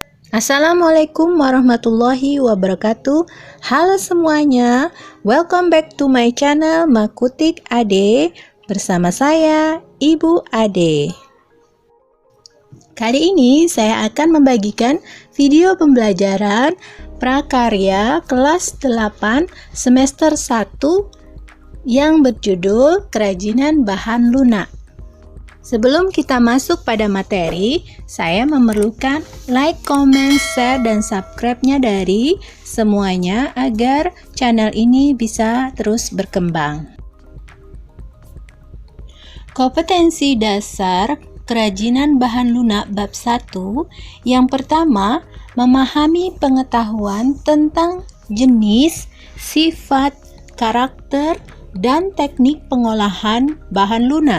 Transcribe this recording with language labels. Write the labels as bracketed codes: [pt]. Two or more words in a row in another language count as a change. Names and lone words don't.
[ar] السلام عليكم ورحمة الله وبركاته. [id] Halo semuanya, [en] welcome back to my channel Makutik Ade. [id] Bersama saya, Ibu Ade. Kali ini saya akan membagikan video pembelajaran prakarya kelas 8 semester 1 yang berjudul Kerajinan Bahan Lunak. Sebelum kita masuk pada materi, saya memerlukan [en] like, comment, share, [id] dan subscribe-nya dari semuanya agar channel ini bisa terus berkembang. Kompetensi dasar kerajinan bahan lunak bab 1. Yang pertama, memahami pengetahuan tentang jenis, sifat, karakter, dan teknik pengolahan bahan lunak.